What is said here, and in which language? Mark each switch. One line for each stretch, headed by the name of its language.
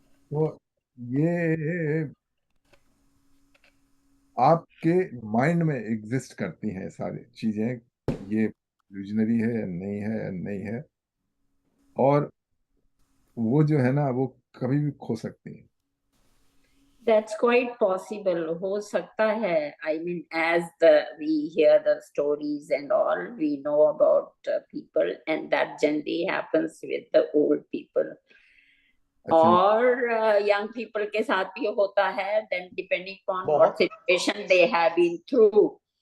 Hindi: तो ये आपके माइंड में एग्जिस्ट करती हैं सारी चीजें, ये विजनरी है या नहीं है या नहीं है, और वो जो है ना वो कभी भी खो सकती है।
English: That's quite possible.
Hindi: हो सकता है.
English: I mean, as we hear the stories and all, we know about people, and that generally happens with the old people.
Hindi: और young people के साथ भी होता है.
English: Then depending on what situation they have been through.